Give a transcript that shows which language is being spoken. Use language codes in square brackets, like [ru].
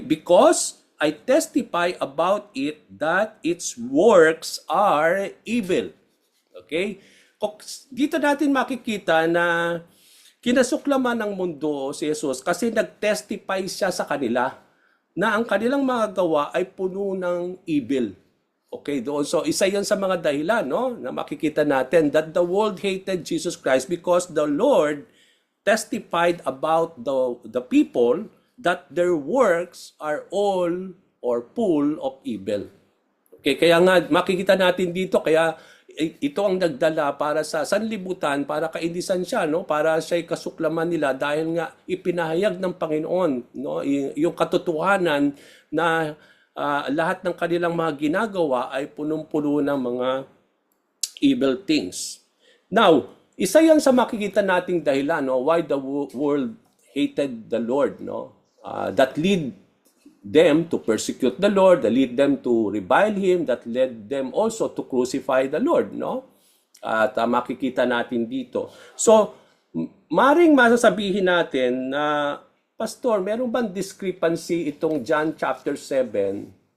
[en] Because I testify about it that its works are evil. Okay? [tl] Dito natin makikita na kinasuklaman ng mundo si Jesus kasi nag-testify siya sa kanila na ang kanilang mga gawa ay puno ng evil. [en] Okay, doon. So [tl] isa 'yon sa mga dahilan, no, na makikita natin [en] that the world hated Jesus Christ because the Lord testified about the people that their works are all or full of evil. [tl] Okay, kaya nga makikita natin dito, kaya ito ang nagdala para sa sanlibutan, para kainisan siya, no? Para siya'y kasuklaman nila dahil nga ipinahayag ng Panginoon, no? Yung katotohanan na lahat ng kanilang mga ginagawa ay punong-puno ng mga [en] evil things. [tl] Now, isa yan sa makikita nating dahilan, no? [en] Why the world hated the Lord, no? That lead them to persecute the Lord, that lead them to revile Him, that led them also to crucify the Lord, no? [tl] At makikita natin dito. So, maring masasabihin natin na, Pastor, meron bang discrepancy itong John chapter 7?